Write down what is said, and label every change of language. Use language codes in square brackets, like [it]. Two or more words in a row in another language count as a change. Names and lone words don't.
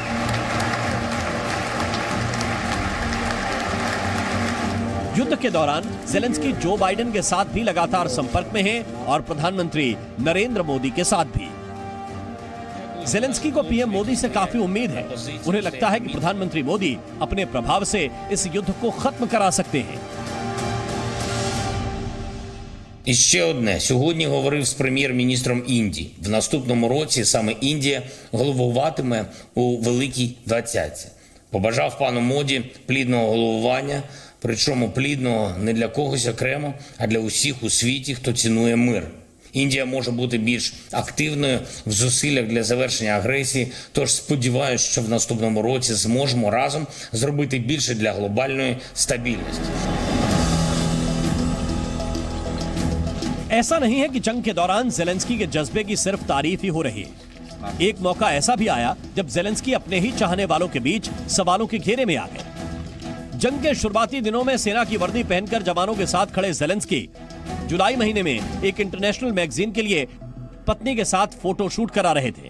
[hi] युद्ध के दौरान ज़ेलेंस्की जो बाइडेन के साथ भी लगातार संपर्क में हैं और प्रधानमंत्री नरेंद्र मोदी के साथ भी। जेलेंस्की को पीएम मोदी से काफी उम्मीद है। उन्हें लगता है कि प्रधानमंत्री मोदी अपने प्रभाव से इस युद्ध को खत्म करा सकते हैं। [uk] І ще одне. Сьогодні говорив з прем'єр-міністром Індії. В наступному році саме Індія головуватиме у Великій Двадцятці. Побажав пану Моді плідного головування, причому плідного не для когось окремо, а для усіх у світі, хто цінує мир. Індія може бути більш активною в зусиллях для завершення агресії, тож сподіваюся, що в наступному році зможемо разом зробити більше для глобальної стабільності. [hi] ऐसा नहीं है कि जंग के दौरान जेलेंस्की के जज्बे की सिर्फ तारीफ ही हो रही है। एक मौका ऐसा भी आया जब जेलेंस्की अपने ही चाहने वालों के बीच सवालों के घेरे में आ गए। जंग के शुरुआती दिनों में सेना की वर्दी पहनकर जवानों के साथ खड़े जेलेंस्की जुलाई महीने में एक [en] international magazine [hi] के लिए पत्नी के साथ [en] photo shoot [hi] करा रहे थे।